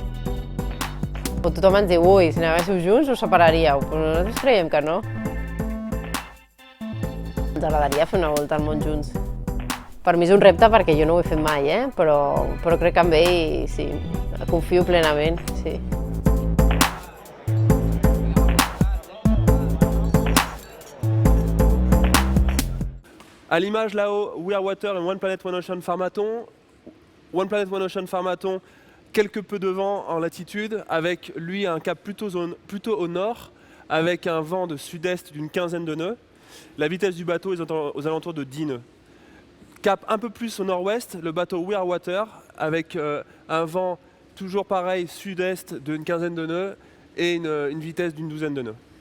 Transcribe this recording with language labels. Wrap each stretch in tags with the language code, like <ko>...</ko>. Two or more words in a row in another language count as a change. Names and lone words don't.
<ca>Tothom ens diu, ui, si anàssiu junts us separaríeu, però nosaltres creiem que no. Ens agradaria fer una volta al món junts. Per mi és un repte perquè jo no ho he fet mai, però crec que amb ell sí, confio plenament, sí.</ca> <fr>À l'image là-haut, We Are Water et One Planet One Ocean Pharmaton. One Planet One Ocean Pharmaton, quelque peu devant en latitude, avec lui un cap plutôt au nord, avec un vent de sud-est d'une 15aine de nœuds. La vitesse du bateau est aux alentours de 10 nœuds. Cap un peu plus au nord-ouest, le bateau We Are Water, avec un vent toujours pareil, sud-est d'une 15aine de nœuds et une vitesse d'une 12aine de nœuds.</fr>